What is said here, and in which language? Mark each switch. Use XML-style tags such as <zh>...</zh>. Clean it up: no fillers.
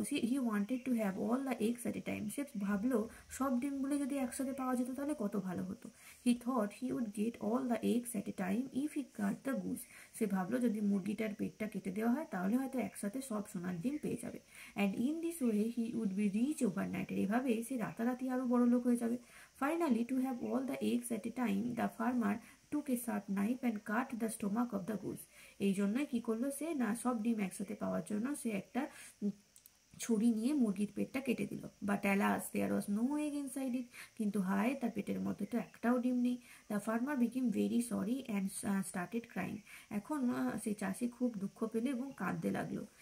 <en>He wanted to have all the eggs at a time.</en> <bn>সে ভাবলো সব ডিমগুলো যদি একসাথে পাওয়া যেত তাহলে কত ভালো হতো।</bn> <en>He thought he would get all the eggs at a time if he cut the goose.</en> <bn>সে ভাবলো যদি মুরগিটার পেটটা কেটে দেওয়া হয় তাহলে হয়তো একসাথে সব সোনার ডিম পেয়ে যাবে।</bn> <en>And in this way he would be rich overnight.</en> <bn>এভাবে সে রাতারাতি আরও বড় লোক হয়ে যাবে।</bn> <en>Finally, to have all the eggs at a time, the farmer took a sharp knife and cut the stomach of the goose.</en> <bn>এই জন্যই কি করলো সে, না সব ডিম একসাথে পাওয়ার জন্য সে একটা ছুরি নিয়ে মুরগির পেটটা কেটে দিল।</bn> <en>But alas there was no egg inside it.</en> <bn>কিন্তু হায়, তার পেটের মধ্যে তো একটাও ডিম নেই।</bn> <en>The farmer became very sorry and started crying.</en> <bn>এখন সেই চাষি খুব দুঃখ পেলে এবং কাঁদতে লাগলো।</bn>